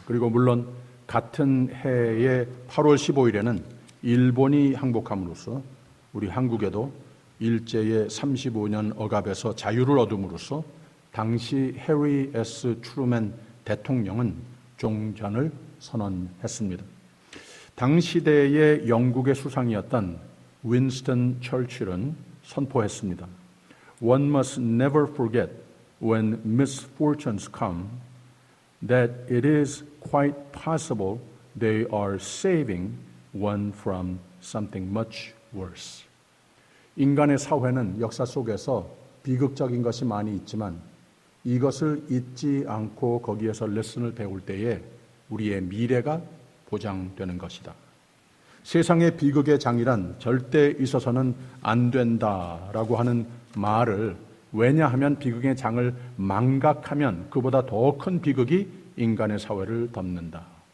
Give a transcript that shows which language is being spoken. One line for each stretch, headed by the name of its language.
Korean: 그리고 물론 같은 해의 8월 15일에는 일본이 항복함으로써 우리 한국에도 일제의 35년 억압에서 자유를 얻음으로써 당시 해리 S. 트루먼 대통령은 종전을 선언했습니다. 당시대의 영국의 수상이었던 윈스턴 처칠은 선포했습니다.
English: One must never forget when misfortunes come that it is quite possible they are saving one from something much worse.
Korean: 인간의 사회는 역사 속에서 비극적인 것이 많이 있지만 이것을 잊지 않고 거기에서 레슨을 배울 때에 우리의 미래가 보장되는 것이다. 세상의 비극의 장이란 절대 있어서는 안 된다라고 하는 말을 왜냐하면 비극의 장을 망각하면 그보다 더 큰 비극이 인간의 사회를 덮는다.